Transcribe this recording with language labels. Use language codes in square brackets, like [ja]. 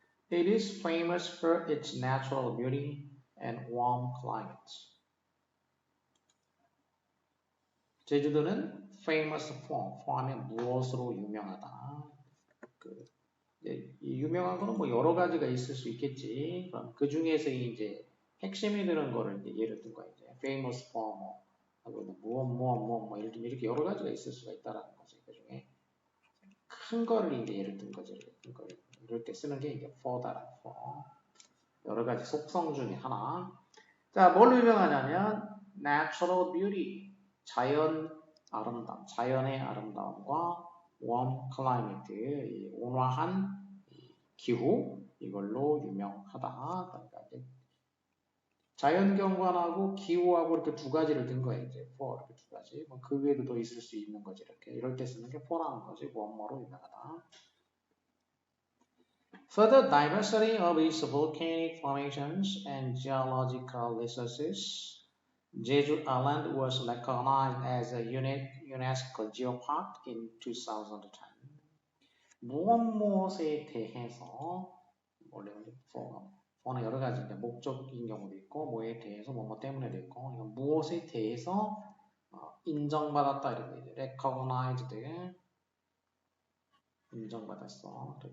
[en] It is famous for its natural beauty and warm climate. [ko] 제주도는 [en] famous for [ko] 하면 무엇으로 유명하다. 유명한 거는 뭐 여러 가지가 있을 수 있겠지. 그 중에서 이제 핵심이 되는 거를 이제 예를 든 거야. 이제 famous for 뭐 이렇게 여러 가지가 있을 수가 있다라는 거지. 그 중에 큰 거를 이제 예를 든 거지. 이럴 때 쓰는 게 이제 for다라는 for. 여러 가지 속성 중에 하나. 자, 뭘로 유명하냐면 [en] natural beauty, [ko] 자연 아름다움, 자연의 아름다움과 [en] warm climate, [ko] 이 온화한 기후, 이걸로 유명하다. 그러니까 자연경관하고 기후하고 이렇게 두 가지를 든 거예요. 이제 for 이렇게 두 가지. 뭐 그 외에도 더 있을 수 있는 거지. 이렇게 이럴 때 쓰는 게 for라는 거지. warm으로 유명하다. [en] For the diversity of its volcanic formations and geological resources, Jeju Island was recognized as a UNESCO Geopark in 2010. [ko] 무엇에 대해서 원래 for는 여러 가지 이제 목적인 경우도 있고 뭐에 대해서 뭐 때문에도 있고 이건 무엇에 대해서 인정받았다 이런 게 이제 recognized, 인정받았어.